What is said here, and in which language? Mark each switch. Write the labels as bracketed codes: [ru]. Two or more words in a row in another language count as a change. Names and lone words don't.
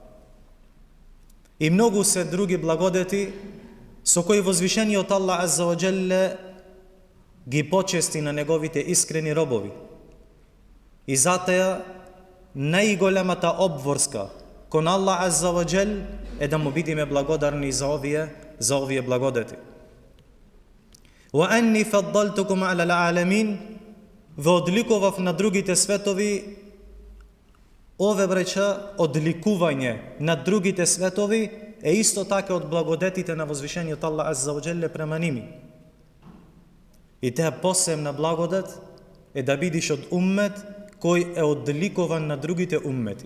[mk] И многу се други благодети со кои возвишениот [ar] الله عز وجل [mk] ги почести на неговите искрени робови. И затоа најголемата обврска кон [ar] الله عز وجل [mk] е да му бидиме благодарни за овие благодети. [ar] وَأَنِّي فَضَّلْتُكُمْ عَلَى الْعَالَمِينَ, [mk] ве одликував на другите светови Ове браќа одликување на другите светови е исто така од благодетите на возвишениот [ar] الله عز وجل [mk] према ними. И таа посебна благодет е да бидиш од уммет кој е одликован на другите уммети.